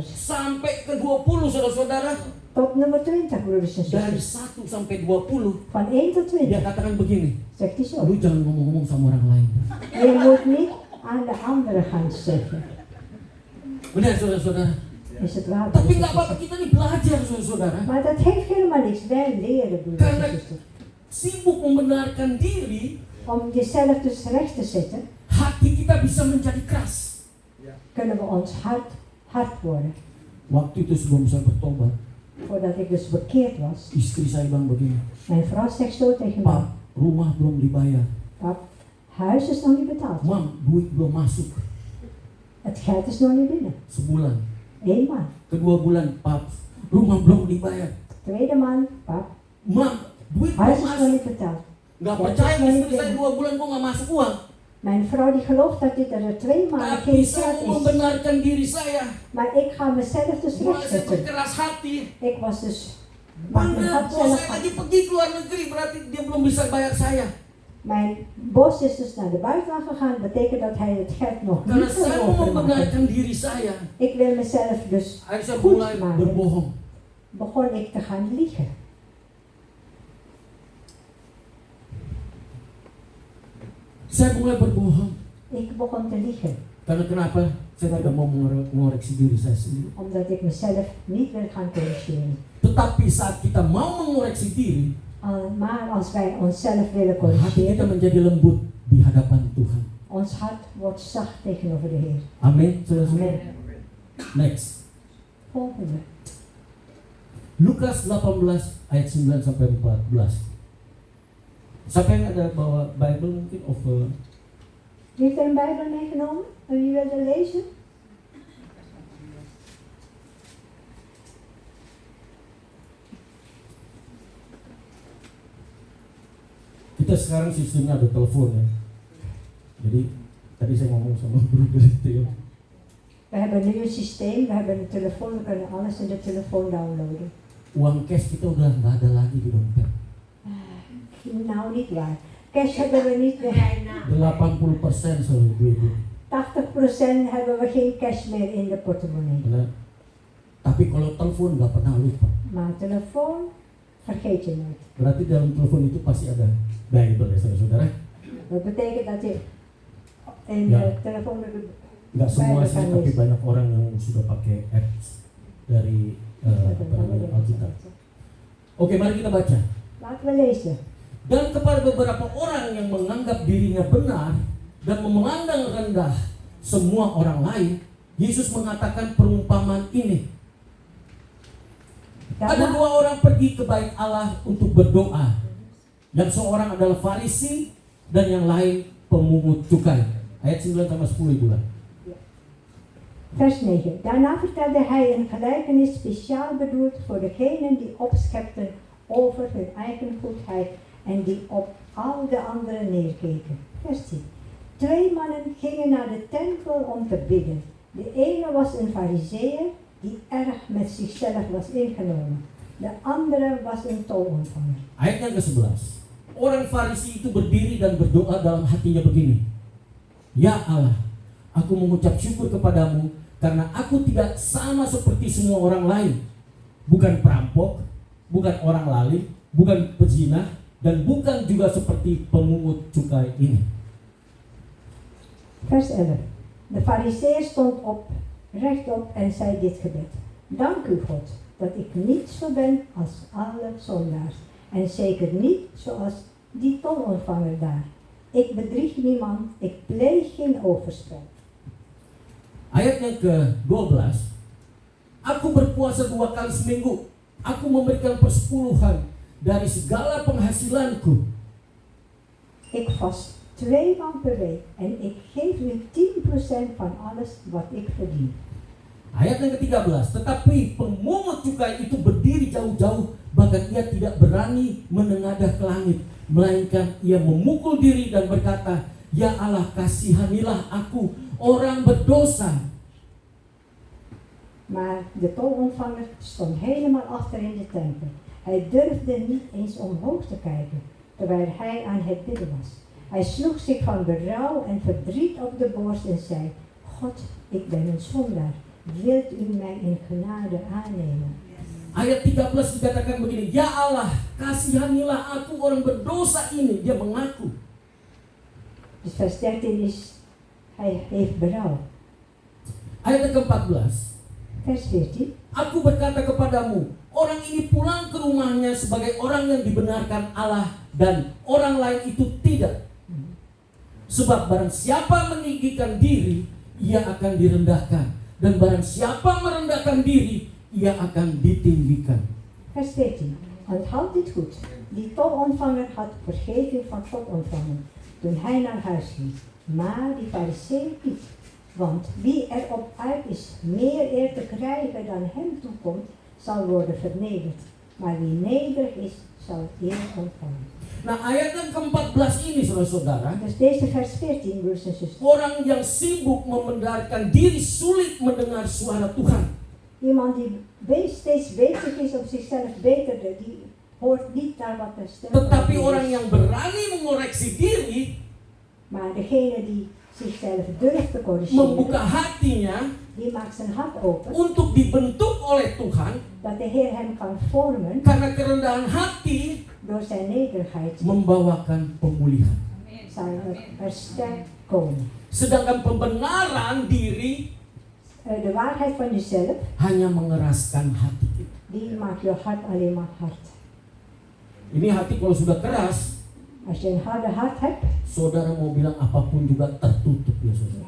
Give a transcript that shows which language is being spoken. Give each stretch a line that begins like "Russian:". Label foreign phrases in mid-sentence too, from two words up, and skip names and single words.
Indonesian: Sampai ke 20 saudara-saudara.
Dutch: Tot nummer 20, broeders en
Indonesian: Dari
Dutch: zusters.
Indonesian: 1 sampai 20,
Dutch: Van 1 tot
Indonesian: dia
Dutch: 20.
Indonesian: katakan begini,
Dutch: Zegt hij zo.
Indonesian: lu jangan ngomong-ngomong sama orang lain.
Dutch: Je moet niet aan de anderen gaan zeggen.
Indonesian: Benar saudara-saudara.
Dutch: Is het waar?
Indonesian: Tapi
Dutch: broeders
Indonesian: nggak
Dutch: en
Indonesian: apa-apa,
Dutch: zusters?
Indonesian: kita nih belajar saudara-saudara.
Dutch: Maar dat heeft helemaal niks. Wij leren, broeders
Indonesian: Karena
Dutch: en zusters.
Indonesian: sibuk membenarkan diri,
Dutch: Om jezelf dus recht te zetten,
Indonesian: hati kita bisa menjadi keras.
Dutch: kunnen we ons hard worden.
Indonesian: Waktu itu sebelum saya bertobat,
Dutch: Voordat ik dus bekeerd was,
Indonesian: istri saya bilang begini,
Dutch: mijn vrouw zegt zo tegen mij:
Indonesian: Pak, rumah belum dibayar.
Dutch: Pap, huis is nog niet betaald.
Indonesian: Mam, duit belum masuk.
Dutch: Het geld is nog niet binnen.
Indonesian: Sebulan.
Dutch: 1 maand.
Indonesian: Kedua bulan, Pap, rumah belum dibayar.
Dutch: Tweede maand, pap,
Indonesian: Mam, duit
Dutch: huis
Indonesian: belum
Dutch: is nog
Indonesian: masuk.
Dutch: niet betaald.
Indonesian: Nggak Ya, percaya terus istri nanti- saya 2 bulan kok nggak masuk uang.
Dutch: Mijn vrouw die gelooft dat dit er 2 maanden
Indonesian: Tapi
Dutch: geen
Indonesian: saya
Dutch: geld
Indonesian: mau
Dutch: is.
Indonesian: membenarkan diri saya.
Dutch: Maar ik ga mezelf dus
Indonesian: Mulai saya
Dutch: rechtzetten.
Indonesian: berkeras hati.
Dutch: Ik was dus, maar ik
Indonesian: Bener,
Dutch: had
Indonesian: bos
Dutch: zelf,
Indonesian: saya lagi pergi ke luar negeri, berarti dia belum bisa bayar saya.
Dutch: mijn bos is dus naar de buitenland gegaan. Dat betekent dat hij het geld nog
Indonesian: Karena
Dutch: niet
Indonesian: saya
Dutch: kan
Indonesian: mau
Dutch: overmaken.
Indonesian: membenarkan diri saya.
Dutch: Ik wil mezelf dus
Indonesian: Akhirnya saya
Dutch: goed
Indonesian: mulai
Dutch: maken.
Indonesian: berbohong.
Dutch: Begon ik te gaan liegen.
Indonesian: Saya mulai berbohong.
Dutch: Ik begon te liegen.
Indonesian: Karena kenapa? Saya tidak mau mengoreksi diri saya sendiri.
Dutch: Omdat ik mezelf niet wil gaan corrigeren.
Indonesian: Tetapi saat kita mau mengoreksi diri,
Dutch: Maar als wij onszelf willen
Indonesian: hati kita
Dutch: corrigeren,
Indonesian: menjadi lembut di hadapan Tuhan.
Dutch: ons hart wordt zacht tegenover de Heer.
Indonesian: Amin. Saudara-saudara.
Dutch: Amen.
Indonesian: Next.
Dutch: Volgende.
Indonesian: Lukas 18 ayat 9 sampai 14. Siapa yang ada bawa Bible mungkin of
Dutch: Wie heeft er een Bijbel meegenomen? En wie wil er lezen?
Indonesian: kita sekarang sistemnya ada telepon ya. Jadi tadi saya ngomong sama broeder itu ya.
Dutch: We hebben nu een systeem, we hebben een telefoon, we kunnen alles in de telefoon downloaden.
Indonesian: Uang cash kita udah nggak ada lagi di dompet.
Dutch: Nou, niet waar. Cash hebben we niet meer.
Indonesian: 80% selalu ibu-ibu.
Dutch: 80% hebben we geen cash meer in de portemonnee.
Indonesian: Nah, tapi kalau telepon nggak pernah lupa.
Dutch: Maar telefoon vergeet je nooit.
Indonesian: Berarti dalam telepon itu pasti ada Bible ya saudara-saudara.
Dutch: Dat betekent dat je in Ja. de telefoon
Indonesian: Nggak semua
Dutch: Bible
Indonesian: sih,
Dutch: kan
Indonesian: tapi
Dutch: lezen.
Indonesian: banyak orang yang sudah pakai apps dari Alkitab. Oke, mari kita baca.
Dutch: Laten we lezen.
Indonesian: Dan kepada beberapa orang yang menganggap dirinya benar dan memandang rendah semua orang lain, Yesus mengatakan perumpamaan ini. Ada 2 orang pergi ke bait Allah untuk berdoa. Yang seorang adalah Farisi dan yang lain pemungut cukai. Ayat 9 sama 10 Ibu.
Dutch: Vers 9. Daarna vertelde hij een gelijkenis speciaal bedoeld voor degenen die opschepten over hun eigen goedheid en die op al de anderen neerkeken. Vers 10. 2 mannen gingen naar de tempel om te bidden. De ene was een farizeeër die erg met zichzelf was ingenomen. De andere was een tolontvanger.
Indonesian: Ayat yang ke-11. Orang Farisi itu berdiri dan berdoa dalam hatinya begini. Ya Allah, aku mengucap syukur kepadamu karena aku tidak sama seperti semua orang lain. Bukan perampok, bukan orang lalim, bukan pezina, dan bukan juga seperti pemungut cukai ini.
Dutch: Vers 11. De farizeeër stond op rechtop en zei dit gebed. Dank u God, dat ik niet zo ben als alle zondaars. En zeker niet zoals die tolontvanger daar. Ik bedrieg niemand, ik pleeg geen overspel.
Indonesian: Ayat yang ke-12, aku berpuasa 2 kali seminggu. Aku memberikan persepuluhan dari segala penghasilanku.
Dutch: Ik vast 2 maal per week en ik geef u 10% van alles wat ik verdien.
Indonesian: Ayat yang ke-13, tetapi pemungut cukai itu berdiri jauh-jauh, bahkan ia tidak berani menengadah ke langit, melainkan ia memukul diri dan berkata, ya Allah, kasihanilah aku, orang berdosa.
Dutch: Maar de tolontvanger stond helemaal achter in de tempel. Hij durfde niet eens omhoog te kijken, terwijl hij aan het bidden was. Hij sloeg zich van berouw en verdriet op de borst en zei, God, ik ben een zondaar. Wilt u mij in genade aannemen?
Indonesian: Ayat 13 dikatakan begini, ya Allah, kasihanilah aku, orang berdosa ini. Dia mengaku.
Dutch: Dus vers 13 is, hij heeft berouw.
Indonesian: Ayat yang ke-14,
Dutch: Vers 14,
Indonesian: aku berkata kepadamu, orang ini pulang ke rumahnya sebagai orang yang dibenarkan Allah dan orang lain itu tidak. Sebab barang siapa meninggikan diri, ia akan direndahkan. Dan barang siapa merendahkan diri, ia akan ditinggikan.
Dutch: vers 14. Onthoud dit goed. Die tolontvanger had vergeving van God ontvangen toen hij naar huis ging. Maar die fariseer niet. Want wie erop uit is meer eer te krijgen dan hem toekomt, zal worden vernederd. Maar wie nederig is, zal eer ontvangen.
Indonesian: Nah, ayat yang ke-14 ini, saudara-saudara,
Dutch: Dus deze vers 14, broers en zusters.
Indonesian: orang yang sibuk membenarkan diri sulit mendengar suara Tuhan.
Dutch: Iemand die steeds bezig is om zichzelf beter te doen, die hoort niet naar wat de stem van
Indonesian: Tetapi
Dutch: God
Indonesian: orang
Dutch: is.
Indonesian: yang berani mengoreksi diri,
Dutch: Maar degene die zichzelf durft te corrigeren,
Indonesian: membuka hatinya
Dutch: die maakt zijn hart open,
Indonesian: untuk dibentuk oleh Tuhan,
Dutch: dat de Heer hem kan vormen
Indonesian: karena kerendahan hati
Dutch: door zijn nederigheid,
Indonesian: membawakan pemulihan.
Dutch: zal er versterkt komen.
Indonesian: Sedangkan pembenaran diri
Dutch: De waarheid van jezelf,
Indonesian: hanya mengeraskan hati kita.
Dutch: die maakt je hart alleen maar hard.
Indonesian: Ini hati kalau sudah keras,
Dutch: Als je een harde hart hebt,
Indonesian: saudara mau bilang apapun juga tertutup ya saudara.